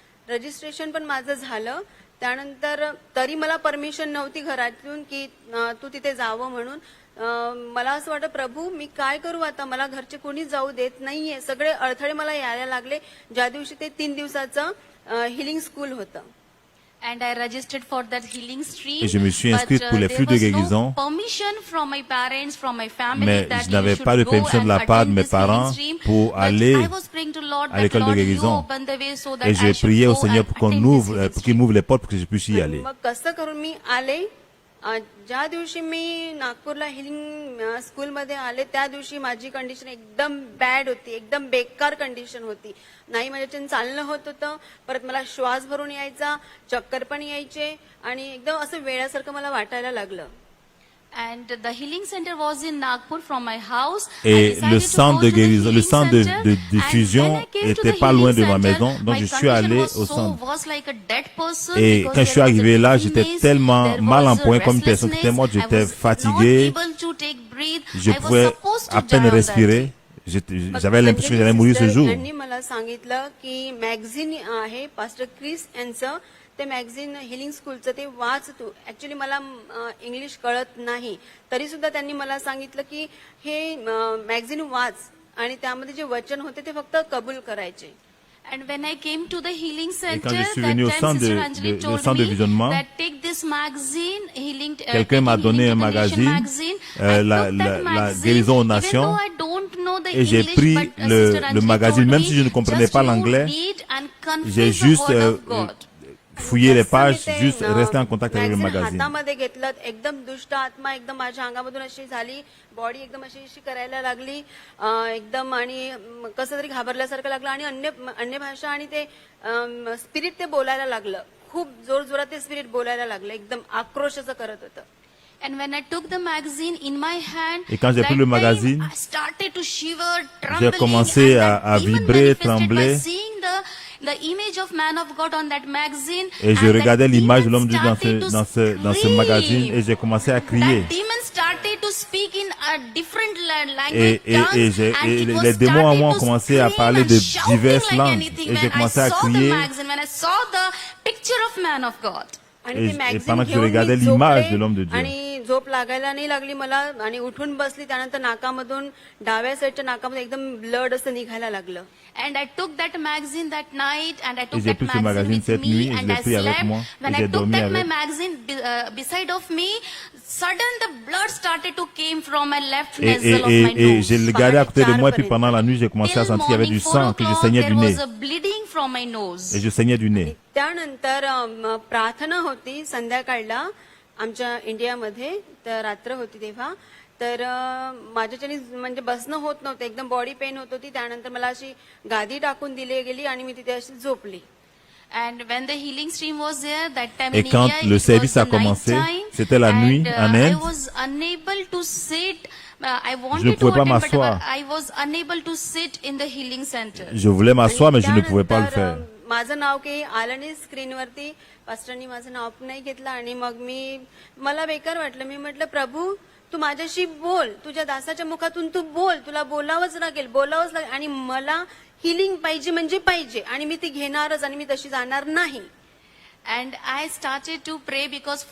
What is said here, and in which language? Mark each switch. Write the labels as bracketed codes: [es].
[mr] Registration पण माझं झालं. त्यानंतर तरी मला परमिशन नव्हती घरातून की तू तिथे जावं म्हणून. मला असं वाटतं प्रभू मी काय करू आता, मला घरचे कोणी जाऊ देत नाहीये. सगळे अडथळे मला यायला लागले. ज्या दिवशी ते 3 दिवसाचं हिलिंग स्कूल होतं. [en] And I registered for that healing stream. [fr] Et je me suis inscrite pour les flux de guérison. [en] No permission from my parents, from my family. [fr] Mais je n'avais pas de permission de la part de mes parents pour aller à l'école de guérison. Et j'ai prié au Seigneur pour pour qu'il m'ouvre les portes pour que je puisse y aller. [mr] मग कसं करून मी आले. ज्या दिवशी मी नागपूरला healing स्कूलमध्ये आले त्या दिवशी माझी कंडिशन एकदम बॅड होती, एकदम बेकार कंडिशन होती. नाही माझ्याच्याने चालणं होत होतं. परत मला श्वास भरून यायचा, चक्कर पण यायचे आणि एकदम असं वेळासारखं मला वाटायला लागलं. [en] And the healing center was in Nagpur from my house. [fr] Et le centre de guérison, le centre de diffusion était pas loin de ma maison, donc je suis allé au centre. Et quand je suis arrivé là, j'étais tellement mal en point comme une personne qui était morte, j'étais fatigué, je pouvais à peine respirer. J'avais l'impression que j'allais mourir ce jour. [mr] त्यांनी मला सांगितलं की magazine आहे pastor Chris यांचं, ते magazine healing स्कूलचं ते वाच तू. Actually मला इंग्लिश कळत नाही, तरी सुद्धा त्यांनी मला सांगितलं की हे मॅगझिन वाच आणि त्यामध्ये जे वचन होते ते फक्त कबूल करायचे. [en] And when I came to the healing center, [fr] quand je suis venu au centre de visionnement, [en] that take this magazine, healing, [fr] quelqu'un m'a donné un magazine, la guérison aux nations, et j'ai pris le magazine, même si je ne comprenais pas l'anglais, j'ai juste fouiller les pages, juste rester en contact avec le magazine. [mr] हातामध्ये घेतलं, एकदम दुष्ट आत्मा एकदम माझ्या अंगामधून अशी झाली, body एकदम अशी करायला लागली एकदम, आणि कसं तरी घाबरल्यासारखं लागलं आणि अन्य भाषा आणि ते स्पिरिट ते बोलायला लागलं. खूप जोरजोरात ते स्पिरिट बोलायला लागलं, एकदम आक्रोश असं करत होतं. [en] And when I took the magazine in my hand, [fr] et quand j'ai pris le magazine, [en] I started to shiver, [fr] j'ai commencé à vibrer, trembler. [en] The image of man of God on that magazine, [fr] et je regardais l'image de l'homme de Dieu dans ce magazine et j'ai commencé à crier. [en] Demons started to speak in a different language, [fr] et les démons en moi ont commencé à parler de diverses langues et j'ai commencé à crier. [en] When I saw the picture of man of God. [fr] Et pendant que je regardais l'image de l'homme de Dieu, [mr] आणि झोप लागायला नाही लागली मला आणि उठून बसली. त्यानंतर नाकामधून डाव्या साईडच्या नाकामधून एकदम ब्लड असं निघायला लागलं. [en] And I took that magazine that night and I took that magazine with me and I slept. When I took that my magazine beside of me, suddenly the blood started to came from my left nostril of my nose. [fr] Et je le gardais à côté de moi et puis pendant la nuit j'ai commencé à sentir qu'il y avait du sang, que je saignais du nez. [en] There was a bleeding from my nose. [fr] Et je saignais du nez. [mr] त्यानंतर प्रार्थना होती संध्याकाळला आमच्या इंडियामध्ये, तर रात्र होती तेव्हा. तर माझ्याच्यानी म्हणजे बसणं होत नव्हतं, एकदम बॉडी पेन होत होती. त्यानंतर मला अशी गादी टाकून दिली गेली आणि मी तिथे अशी झोपली. [en] And when the healing stream was there, that time [fr] et [en] in [fr] quand [en] India, [fr] le service a commencé, c'était la nuit en Inde. [en] I was unable to sit. I [fr] je ne [en] wanted to [fr] pouvais pas [en] attend, but [fr] m'asseoir. [en] I was unable to sit in the healing center. [fr] Je voulais m'asseoir, mais je ne pouvais pas le faire. [mr] माझं नाव काही आलं नाही स्क्रीनवरती. पास्टरनी माझं नाव पण नाही घेतलं आणि मग मला बेकार वाटलं. मी म्हटलं प्रभू तू माझ्याशी बोल, तुझ्या दासाच्या मुखातून तू बोल, तुला बोलावंच लागेल. आणि मला हिलिंग पाहिजे म्हणजे पाहिजे आणि मी ती घेणारच आणि मी तशी जाणार नाही. [en] And I started to pray because